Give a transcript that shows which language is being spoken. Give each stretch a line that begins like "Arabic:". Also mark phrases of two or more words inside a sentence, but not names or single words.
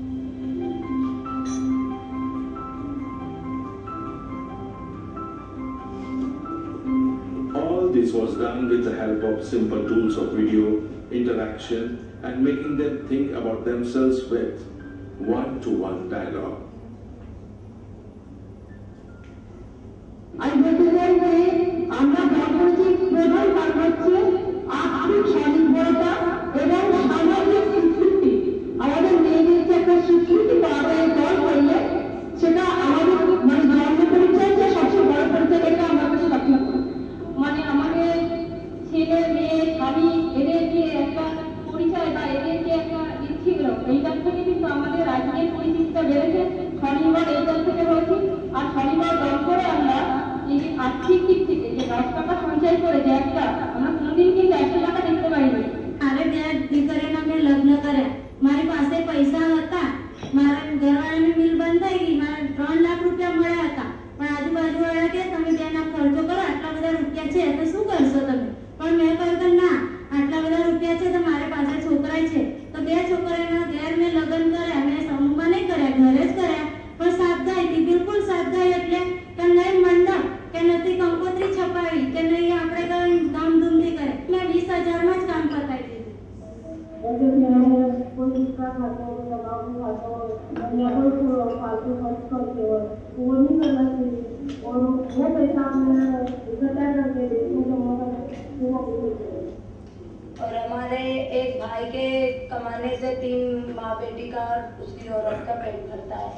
English: All this was done with the help of simple tools of video, interaction and making them think about themselves with one-to-one dialogue. I represent
Bangla: আমরা বাংলাদেশের প্রধান কাজ হচ্ছে আর্থিক স্বাধীনতা এবং সামাজিক স্বীকৃতি। আমাদের মেয়েদের যে একটা স্বীকৃতি পাওয়া যায় দল করলে সেটা আমাদের মানে জন্ম পরিচয় যে সবচেয়ে বড় পরিচয়, এটা আমাদের সঠিক মানে আমাদের ছেলে মেয়ে স্বামী এদের যে একটা পরিচয় বা এদের যে একটা ছিল এইটার থেকে কিন্তু আমাদের আজকের পরিচিতিটা বেড়েছে। স্বনির্ভর এইটার থেকে হয়েছে আর স্বনির্ভর দল করে আমরা এই আর্থিক দিক থেকে যে 10 টাকা সঞ্চয় করে যে একটা আমরা কোনোদিন কিন্তু 100 টাকা দিতে পারিনি।
Gujarati: મારે બે દીકરીને મેં લગ્ન કર્યા, મારી પાસે પૈસા હતા, મારા ઘરવાળાની મિલ બંધ થઈ ગઈ, મારે 3 લાખ રૂપિયા મળ્યા હતા, પણ આજુબાજુવાળા કે તમે બેના ખર્ચો કરો, આટલા બધા રૂપિયા છે તો શું કરશો તમે? પણ મેં કહ્યું કે ના, આટલા બધા રૂપિયા છે તો મારે પાસે છોકરા છે, તો 2 છોકરાના ઘેર મેં લગ્ન કર્યા, મેં સમૂહમાં નહીં કર્યા, ઘરે જ કર્યા, પણ સાદગાઈથી, બિલકુલ સાદગાઈ એટલે કે નહીં મંડપ કે નથી કંકોત્રી છપાવી કે નહીં આપણે કઈ ધામધૂમથી કરે, મેં 20,000 માં જ કામ પતાવી દીધું.
Hindi: कोई इसका खाता हो दबाव में खाता हो या कोई फालतू खर्च करते हो वो नहीं करना चाहिए और वो पैसा हमें इकट्ठा करके देने का मौका और हमारे एक भाई के कमाने से 3 माँ बेटी का और उसकी औरत का पेट भरता है।